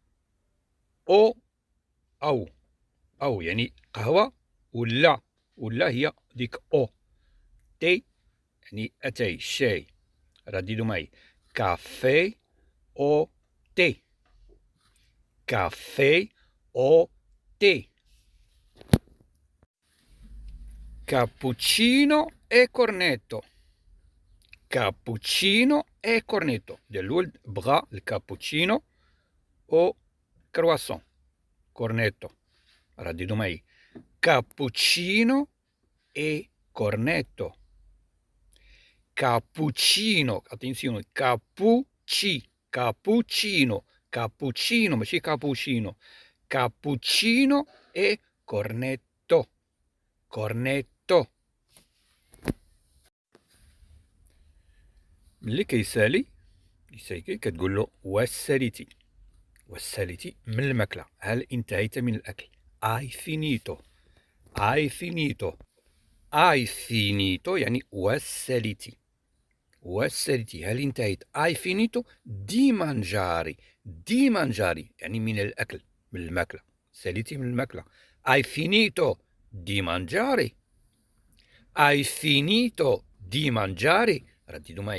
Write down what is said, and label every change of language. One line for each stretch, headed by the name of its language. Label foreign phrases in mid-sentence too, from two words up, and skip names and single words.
Arabic: أو يعني قهوة، ولا هي ديك تي يعني أتاي الشاي. رددوا معي.
Italian: caffè o tè. caffè o tè. كابوتشينو e cornetto. كابوتشينو e cornetto.
Arabic: الولد بغى الكابوتشينو أو كرواسون كورنيتو. رددوا معي.
Italian: كابوتشينو e cornetto. Cappuccino, attenzione, cappuccino, cappuccino, ماشي cappuccino, cappuccino e cornetto, cornetto.
Arabic: ملي كيسالي كتقول له وساليتي. وساليتي من الماكلة، هل انتهيت من الأكل؟
Italian: Hai finito. Hai finito. Hai finito
Arabic: يعني وساليتي. وسالتي هل انتهيت؟
Italian: hai finito di mangiare. di mangiare
Arabic: يعني من الأكل، من الماكلة. ساليتي من الماكلة.
Italian: hai finito di mangiare. hai finito di mangiare.
Arabic: رددوا معي.